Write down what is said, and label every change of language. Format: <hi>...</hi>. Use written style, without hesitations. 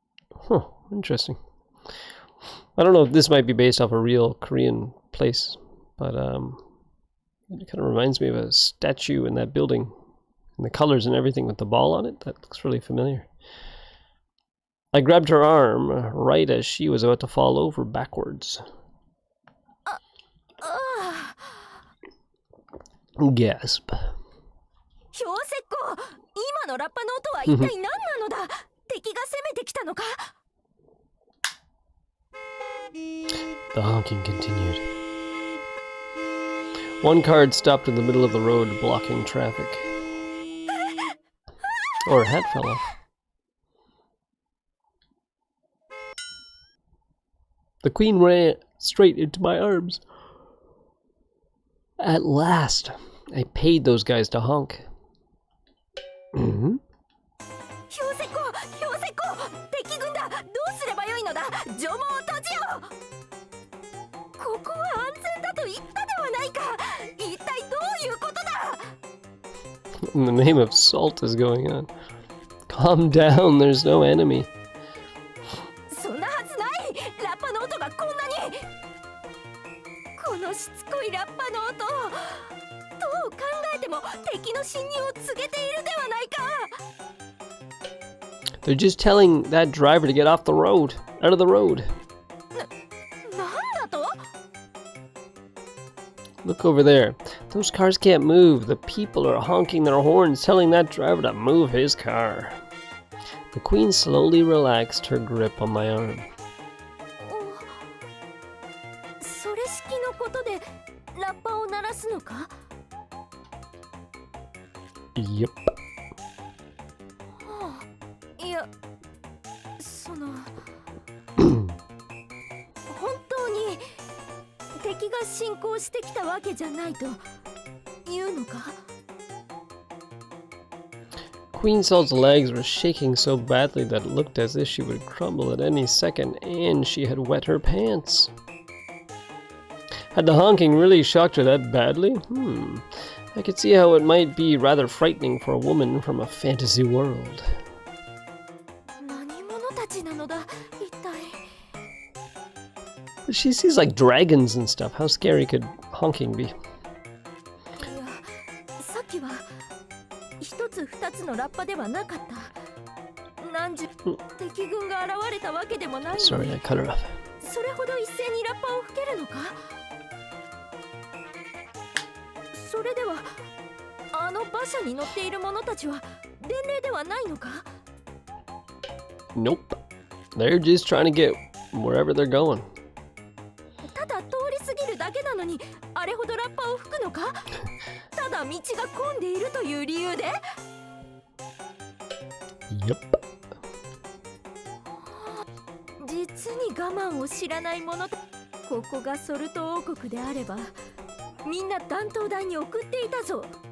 <en>Huh, interesting. I don't know if this might be based off a real Korean place, but it kind of reminds me of a statue in that building. And the colors and everything with the ball on it, that looks really familiar. I grabbed her arm right as she was about to fall over backwards. Gasp.</en> <ja>氷石膏、今のラッパの音は一体何なのだ？敵が攻めてきたのか？</ja> <en>The honking continued. One car had stopped in the middle of the road, blocking traffic. Or her hat fell off. The queen ran straight into my arms. At last, I paid those guys to honk. Mm-hmm.</en> <ja>氷石湖、氷石湖、敵軍だ。どうすればよいのだ。城門を閉じよ。ここは安全だと言ったではないか。一体どういうことだ。</ja> <en>In the name of salt is going on. Calm down, there's no enemy.</en> <ja>そんなはずない。ラッパの音がこんなに。このしつこいラッパの音。どう考えても敵の侵入を告げているではないか。</ja> <en>They're just telling that driver to get off the road, out of the road.</en> <ja>なんだと？</ja> <en>Look over there. Those cars can't move. The people are honking their horns, telling that driver to move his car. The queen slowly relaxed her grip on my arm.</en> <ja>それ式のことでラッパを鳴らすのか？</ja> <en>Yep.</en> <ja>いや、本当に敵が侵攻してきたわけじゃないと言うのか？</ja> <en>Queen Salt's legs were shaking so badly that it looked as if she would crumble at any second, and she had wet her pants. Had the honking really shocked her that badly? I could see how it might be rather frightening for a woman from a fantasy world.</en> <ja>何者たちなのだ、一体。</ja> <en>But she sees like dragons and stuff. How scary could honking be?</en> <ja>いや、さっきは一つ二つのラッパではなかった。何十敵軍が現れたわけでもないのに。</ja> <en>Sorry, I cut her off.</en> <ja>それほど一斉にラッパを吹けるのか？それではあの馬車に乗っている者たちは伝令ではないのか？</ja> <en>Nope. They're just trying to get wherever they're going.</en> <ja>ただ通り過ぎるだけなのにあれほどラッパを吹くのか？ただ道が混んでいるという理由で？</ja> <en>Yep.</en> <ja>実に我慢を知らない者。ここがソルト王国であればみんな断頭台に送っていたぞ。</ja>